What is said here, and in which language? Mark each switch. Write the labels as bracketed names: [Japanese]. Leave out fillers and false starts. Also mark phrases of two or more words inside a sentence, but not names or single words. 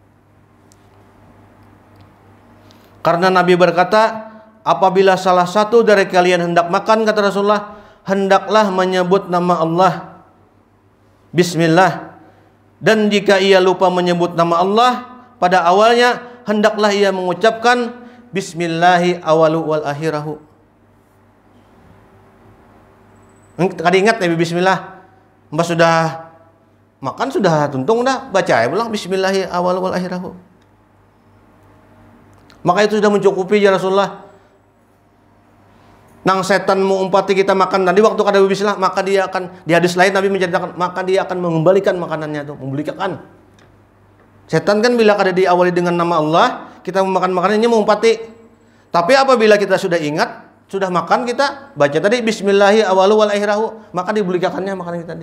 [Indonesian] Karena Nabi berkata, apabila salah satu dari kalian hendak makan, kata Rasulullah, hendaklah menyebut nama Allah, bismillah. Dan jika ia lupa menyebut nama Allah pada awalnya, hendaklah ia mengucapkan [Arabic] bismillahi awalu wal akhirahu. [Indonesian] Tadi ingat ya bismillah. [Banjar] Mbak sudah makan, sudah tuntung dah, baca ya pulang [Arabic] bismillahi awalu wal akhirahu. [Indonesian] Maka itu sudah mencukupi ya Rasulullah. [Banjar] Nang setan mau umpati kita makan tadi waktu kada bismillah, [Indonesian] maka dia akan, di hadis lain Nabi menceritakan, maka dia akan mengembalikan makanannya itu, membalikan. [Banjar] Setan kan bila kada diawali dengan nama Allah, kita memakan makanannya mau umpati. [Indonesian] Tapi apabila kita sudah ingat, sudah makan, kita baca tadi [Arabic] bismillahi awalu wal akhirahu, [Indonesian] maka dibalikannya makanan kita tadi.